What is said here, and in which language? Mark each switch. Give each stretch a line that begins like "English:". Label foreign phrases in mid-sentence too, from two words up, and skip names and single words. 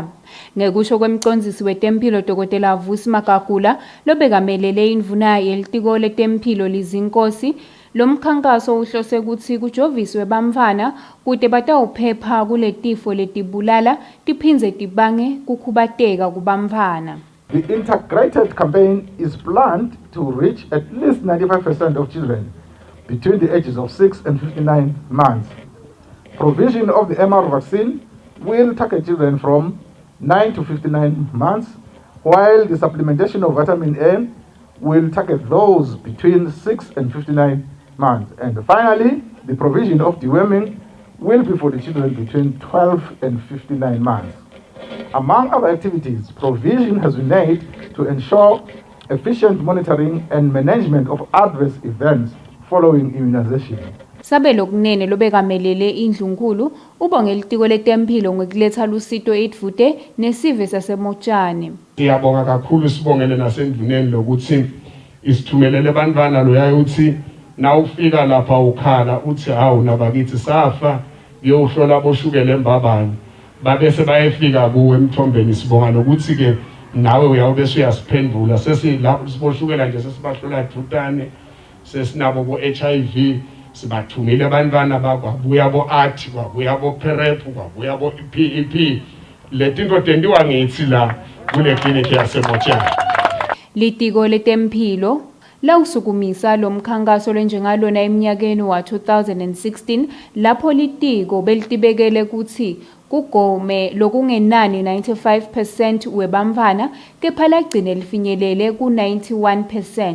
Swati: Ngekusho kwemcondzisi wetempilo Dr. Vusi Magagula lobekamelele indvuna yelitiko letempilo lizinkosi lo mkhankaso uhlose ukuthi kujoviswe bamfana kude batawuphepha kuletifo letibulala tiphindze tibange kukhubateka kubamfana.
English: The integrated campaign is planned to reach at least 95% of children between the ages of 6 and 59 months. Provision of the MR vaccine will target children from 9 to 59 months, while the supplementation of vitamin A will target those between 6 and 59 months. And finally, the provision of deworming will be for the children between 12 and 59 months. Among other activities, provision has been made to ensure efficient monitoring and management of adverse events following immunization.
Swati: Sabelo kunene lobekamelele indlunkulu ubonge litiko letempilo ngekuletha lusito edvute nesive saseMotshane. Siyabonga kakhulu sibongele nasendvuneni lokuthi isithumelele bantwana loyayo uthi nawufika lapha ukhala uthi hawu nabakithi safa ngiyohlola boshukela eMbabane babese bayefika kuwe emthombeni. Sibonga nokuthi ke nawe uyawube uyasiphendula sesilapho siboshukela nje sesibahlola dutane sesinabo bo-HIV sibathumile abantwana bakwabuya bo-art kwabuya bo-prep kwabuya bo-PEP leti nto tendiwa ngithi la kule klinikhi yaseMotshani. Litiko letempilo lawusukumisa lo mkhankaso lenjengalona eminyakeni wa 2016 lapho litiko belitibekele ukuthi kugome lokungenani 95% webamvana kepha lagcine lifinyelele ku-91%.